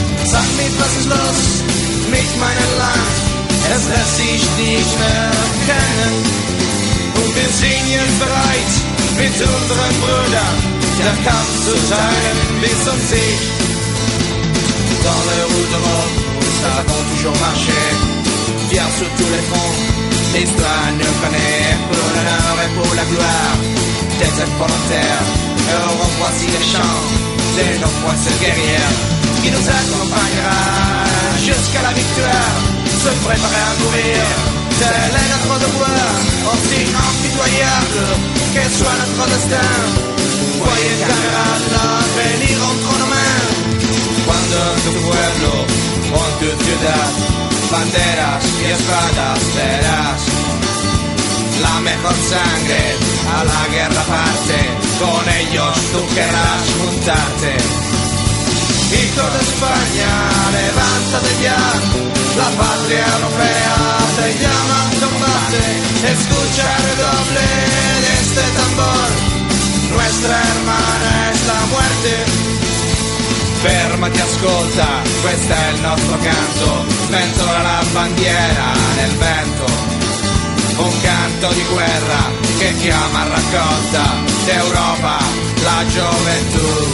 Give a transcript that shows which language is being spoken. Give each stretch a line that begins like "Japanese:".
German: Sag mir, was ist los mit meinem Land? Es lässt sich nicht mehr kennen. Und wir singen bereit mit unseren Brüdern, den Kampf zu teilen bis zum Sieg.
French: Dans le rouge de mort, ça va toujours marcher. Fier sur tous les fronts, l'histoire nous connaît. Pour l'honneur et pour la gloire, des êtres volontaires. Heureux voici les chants de nos princes guerrières qui nous accompagnera jusqu'à la victoire. Se préparer à mourir, tel est notre devoir. Aussi impitoyable que soit notre destin, voyez camarades, l'avenir entre nos mains.
Spanish: Cuando tu pueblo o tu ciudad, banderas y espadas verás. La mejor sangre a la guerra parte, con ellos tú querrás juntarte. Hijo de España, levántate ya, la patria europea te llama a combate. Escucha el redoble de este tambor, nuestra hermana es la muerte.
Italian: Fermati, ascolta, questo è il nostro canto, ventola la bandiera nel vento. Un canto di guerra che chiama a raccolta d'Europa la gioventù.